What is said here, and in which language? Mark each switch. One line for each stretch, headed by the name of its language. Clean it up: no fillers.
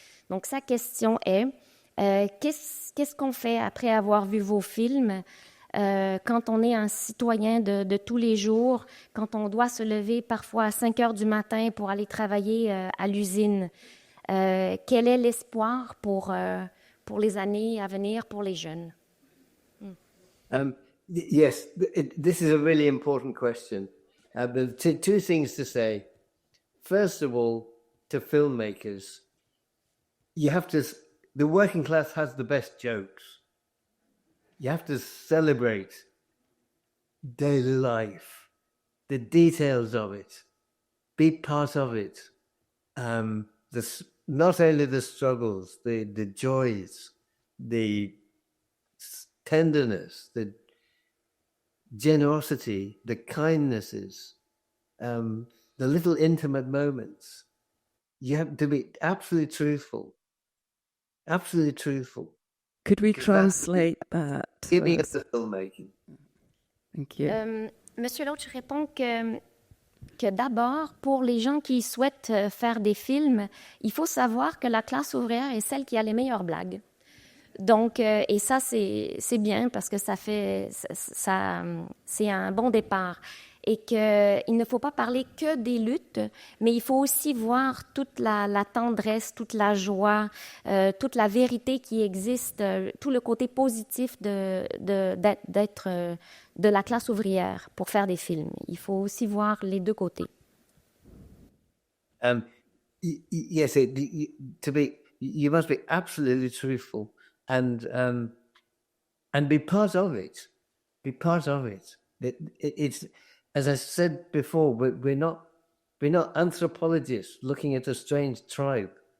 French: Donc, sa question est, qu'est-ce qu'on fait après avoir vu vos films quand on est un citoyen de tous les jours, quand on doit se lever parfois à 5 heures du matin pour aller travailler à l'usine? Quel est l'espoir pour les années à venir pour les jeunes?
English: Yes, this is a really important question. But two things to say. First of all, to filmmakers, the working class has the best jokes. You have to celebrate daily life, the details of it, be part of it. Not only the struggles, the joys, the tenderness, the generosity, the kindnesses, the little intimate moments. You have to be absolutely truthful. Absolutely truthful. Could we translate that? Giving us the filmmaking. Thank you.
French: Monsieur Loach répond que d'abord, pour les gens qui souhaitent faire des films, il faut savoir que la classe ouvrière est celle qui a les meilleures blagues. Donc, et ça, c'est bien parce que c'est un bon départ. Et qu'il ne faut pas parler que des luttes, mais il faut aussi voir toute la tendresse, toute la joie, toute la vérité qui existe, tout le côté positif d'être de la classe ouvrière pour faire des films. Il faut aussi voir les deux côtés.
English: Yes, you must be absolutely truthful and be part of it. Be part of it. It's, as I said before, we're not anthropologists looking at a strange tribe.